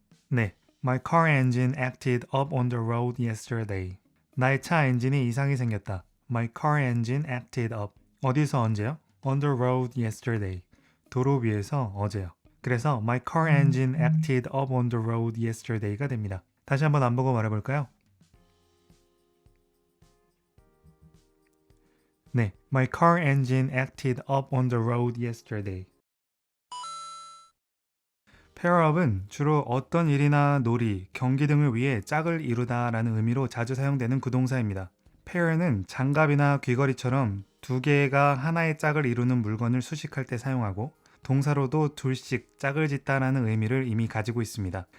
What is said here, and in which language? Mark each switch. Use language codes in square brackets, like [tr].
[en] 네, My car engine acted up on the road yesterday. [ko] 나의 차 엔진이 이상이 생겼다. [en] My car engine acted up. [ko] 어디서 언제요? [en] On the road yesterday. [ko] 도로 위에서 어제요. 그래서 [en] My car engine acted up on the road yesterday가 됩니다. [ko] 다시 한번 안 보고 말해볼까요? [en] 네, My car engine acted up on the road yesterday. [ko] pairup은 주로 어떤 일이나 놀이, 경기 등을 위해 짝을 이루다 라는 의미로 자주 사용되는 구동사입니다. pair는 장갑이나 귀걸이처럼 두 개가 하나의 짝을 이루는 물건을 수식할 때 사용하고 동사로도 둘씩 짝을 짓다라는 의미를 이미 가지고 있습니다.